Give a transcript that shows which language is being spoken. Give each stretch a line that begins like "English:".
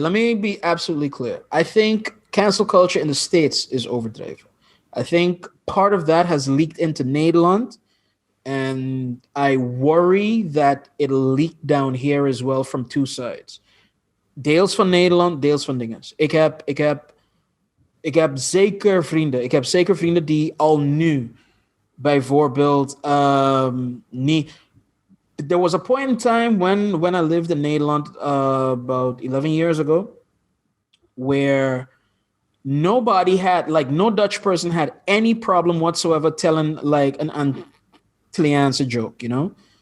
English: Let me be absolutely clear. I think cancel culture in the States is overdreven. I think part of that has leaked into Nederland, and I worry that it'll leak down here as well from two sides.
Dutch: Deels van Nederland, deels van dinges. Ik heb zeker vrienden. Ik heb zeker vrienden die al nu, bijvoorbeeld, niet.
English: There was a point in time when I lived in Nederland about 11 years ago, where nobody had, like, no Dutch person had any problem whatsoever telling, like, an Antilliaanse joke, you know?